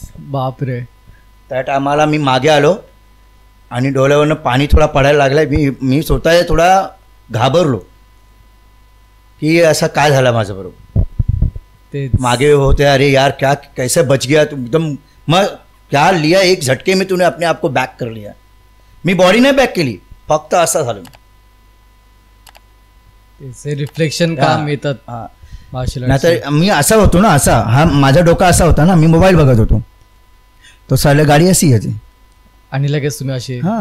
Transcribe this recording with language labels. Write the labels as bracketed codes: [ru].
[mr] बापरे. त्या टायमाला मी मागे आलो आणि डोळ्यावरनं पाणी थोडा पडायला लागलाय. मी स्वतः थोडा घाबरलो की असं काय झालं माझं बरोबर. ते मागे होते, [hi] अरे यार क्या कैसे बच गया तू एकदम. मग क्या लिया एक झटके में तूने अपने आप को बॅक कर लिया. [mr] मी बॉडी नाही बॅक केली, फक्त असं झालं. रिफ्लेक्शन काम येतात. नाहीतर मी असा होतो ना, असा हा माझा डोका असा होता ना, मी मोबाईल बघत होतो, तो साले गाडी अशी याची आणि लगेच तुम्ही असे